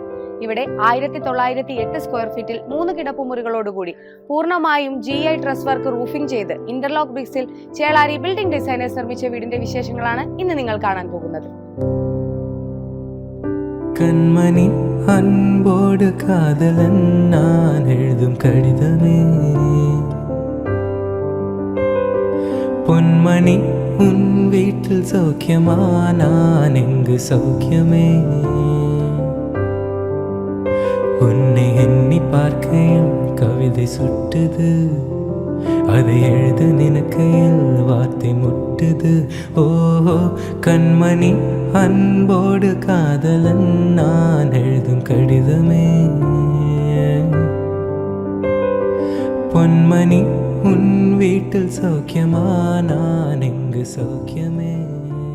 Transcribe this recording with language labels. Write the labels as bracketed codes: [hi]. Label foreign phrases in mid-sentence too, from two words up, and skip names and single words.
[ml] ഇവിടെ 1908 [en] square feet [ml] 3 കിടപ്പുമുറികളോടുകൂടി പൂർണ്ണമായും [en] GI truss work roofing [ml] ചെയ്ത് [en] interlock bricks [ml] ചേളാരി ബിൽഡിംഗ് ഡിസൈനേഴ്സ് നിർമ്മിച്ച വീടിന്റെ വിശേഷങ്ങളാണ് ഇന്ന് നിങ്ങൾ കാണാൻ പോകുന്നത്. [ta] கண்மணி அன்போடு காதலன் நான் எழுதும் கடிதமே, பொன்மணி உன் வீட்டில் சௌக்கியமா நான் எங்கு சௌக்கியமே, உன்னை எண்ணி பார்க்கையில் கவிதை சுட்டுது, அதை எழுத நினைக்கையில் வார்த்தை முட்டுது. ஓஹோ கண்மணி அன்போடு காதலன் நான் எழுதும் கடிதமே, பொன்மணி உன் வீட்டில் சௌக்கியமா நான் எங்கு சௌக்கியமே.